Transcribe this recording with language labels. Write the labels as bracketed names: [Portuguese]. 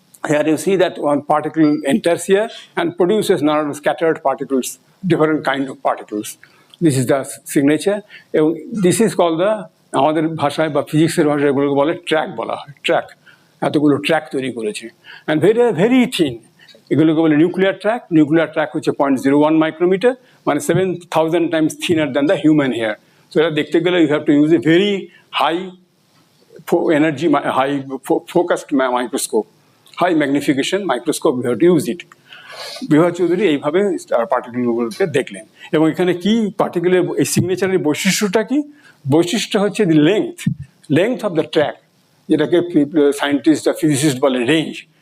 [English] Here you see that one particle enters here and produces now scattered particles, different kind of particles. This is the signature. This is called the [Bangla] আমাদের ভাষায় বা ফিজিক্সের ভাষায় এগুলোকে বলে track বলা হয়, ট্র্যাক। এতগুলো ট্র্যাক তৈরি করেছে [English] and very thin. [Bangla] এগুলোকে বলে নিউক্লিয়ার ট্র্যাক। নিউক্লিয়ার ট্র্যাক হচ্ছে 0.01 মাইক্রোমিটার, মানে [English] 7000 times thinner than the human hair. So [Bangla] এটা দেখতে গেলে [English] you have to use a very high energy, high focused microscope, high magnification microscope, you have to use it. [Bangla] বিভা চৌধুরী এইভাবে পার্টিকেলগুলোকে দেখলেন। এবং এখানে কি পার্টিকেলের এই সিগনেচারের বৈশিষ্ট্যটা কি? বৈশিষ্ট্য হচ্ছে [English] the length of the track, [Bangla] যেটাকে সায়েন্টিস্ট বা ফিজিসিস্ট বলে রেঞ্জ।